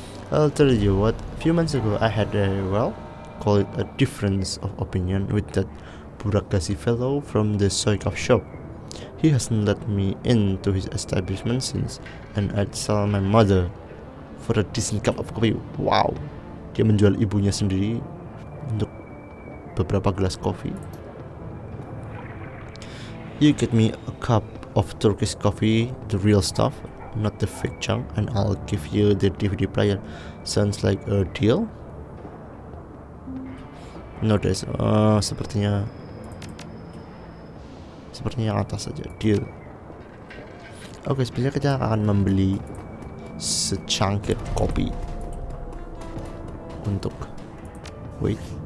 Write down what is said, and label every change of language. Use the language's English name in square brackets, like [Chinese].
[English] I'll tell you what. A few months ago, I had call it a difference of opinion with that bureaucracy fellow from the soy coffee shop. He hasn't let me into his establishment since, and I'd sell my mother for a decent cup of coffee. [Indonesian] Wow, dia menjual ibunya sendiri untuk beberapa gelas kopi. [English] You get me a cup of Turkish coffee, the real stuff, not the fake junk, and I'll give you the DVD player. Sounds like a deal? No, guys. [Indonesian] Sepertinya yang atas saja. [English] Deal. [Indonesian] Oke, sebenarnya kita akan membeli secangkir kopi untuk wait.